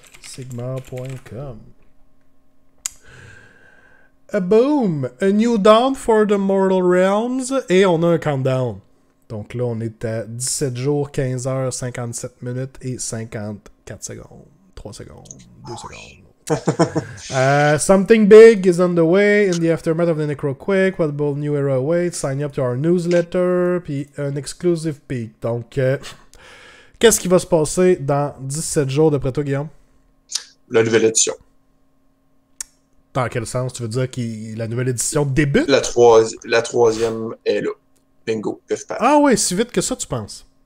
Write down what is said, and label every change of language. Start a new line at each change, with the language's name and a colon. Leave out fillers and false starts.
English: Sigmar.com. A boom! A new dawn for the Mortal Realms.
French: Et on a un countdown. Donc là, on est à 17 jours, 15 heures, 57 minutes et 54 secondes. 3 secondes, 2 secondes.
English: Something big is on the way in the aftermath of the Necroquake. What bold new era awaits? Sign up to our newsletter.
French: Puis un
English: exclusive peek.
French: Donc, qu'est-ce qui va se passer dans 17 jours d'après toi, Guillaume? La nouvelle édition. Dans quel sens? Tu veux dire que la nouvelle édition débute? La troisième est là. Bingo. Ah ouais, si vite que ça, tu penses?